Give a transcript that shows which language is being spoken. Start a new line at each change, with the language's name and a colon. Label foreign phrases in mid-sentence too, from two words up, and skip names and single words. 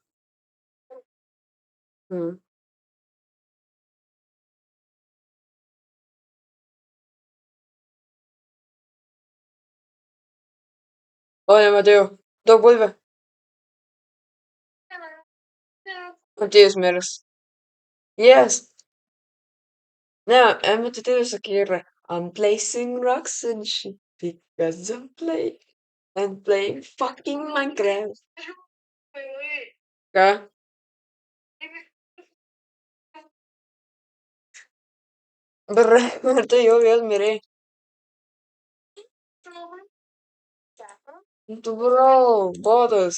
Lithuanian: O, nematėjau. Daug bulvė. Matėjus miras.
English: Yes.
Lithuanian: Ne, Emma tai sakė yra
English: I'm placing rocks and shit because I'm playing fucking Minecraft.
Lithuanian: Ką? Ir tai jau vėl mirei. Tu bro, botas.